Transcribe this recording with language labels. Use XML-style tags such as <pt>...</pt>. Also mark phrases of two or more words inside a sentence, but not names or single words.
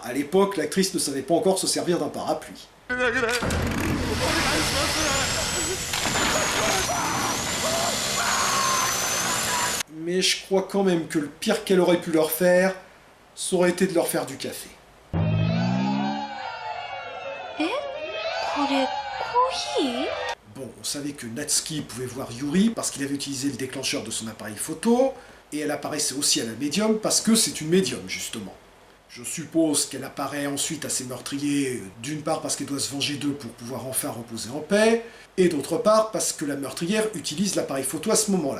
<fr>À l'époque, l'actrice ne savait pas encore se servir d'un parapluie. Mais je crois quand même que le pire qu'elle aurait pu leur faire, ça aurait été de leur faire du café.</fr> <ja>れコーヒー？</ja> <fr>Bon, on savait que Natsuki pouvait voir Yuri parce qu'il avait utilisé le déclencheur de son appareil photo, et elle apparaissait aussi à la médium parce que c'est une médium, justement. Je suppose qu'elle apparaît ensuite à ses meurtriers, d'une part parce qu'elle doit se venger d'eux pour pouvoir enfin reposer en paix, et d'autre part parce que la meurtrière utilise l'appareil photo à ce moment-là.</fr>